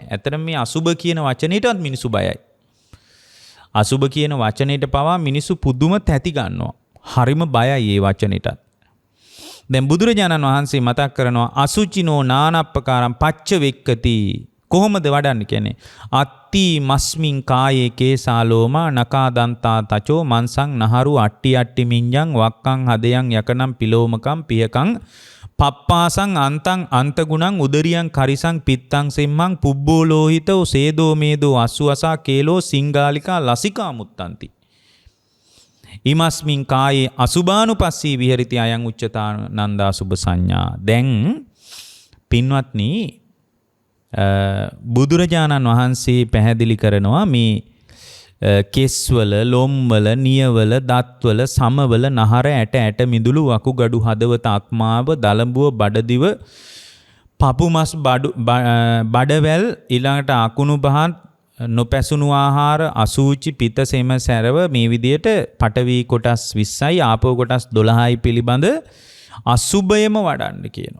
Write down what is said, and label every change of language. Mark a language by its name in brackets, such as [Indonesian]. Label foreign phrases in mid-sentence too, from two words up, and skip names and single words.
[Sinhala] ඇත්තටම මේ අසුබ කියන වචනේටවත් මිනිසු බයයි. අසුබ කියන වචනේට පවා මිනිසු පුදුම තැති ගන්නවා. හරිම බයයි මේ වචනේටත්. දැන් බුදුරජාණන් වහන්සේ මතක් කරනවා [Pali] අසුචිනෝ නානප්පකාරම් පච්ච වෙක්කති. [Sinhala] කොහොමද වඩන්න කියන්නේ? [Pali] අත්ති මස්මින් කායේ කේසාලෝමා නකා දන්තා තචෝ මන්සං නහරු අට්ටි අට්ටි මිඤ්ඤං වක්කං හදයන් යකනම් පිලෝමකම් පියකං පප්පාසං අන්තං අන්තගුණං උදරියං කරිසං පිත්තං සෙම්මං පුබ්බෝ ලෝහිතෝ සේදෝ මේදෝ අස්සුවසා කේලෝ සිංගාලිකා ලසිකා මුත්තන්ති. ඉමස්මින් කායේ අසුභානුපස්සී විහෙරිති අයං උච්චතානන්දා සුභ සංඥා. [Sinhala] දැන් පින්වත්නි බුදුරජාණන් වහන්සේ පැහැදිලි කරනවා මේ කෙස්වල ලොම්වල නියවල දත්වල සමවල නහර ඇට ඇට මිදුළු වකුගඩු හදවත අක්මාව දලඹුව බඩදිව පපුමස් බඩවැල් ඊළඟට අකුණු බහන් නොපැසුණු ආහාර අසූචි පිත සෙම සැරව මේ විදියට පඨවි කොටස් 20යි ආපෝ කොටස් 12යි පිළිබඳ අසුබයම වඩන්න කියනවා.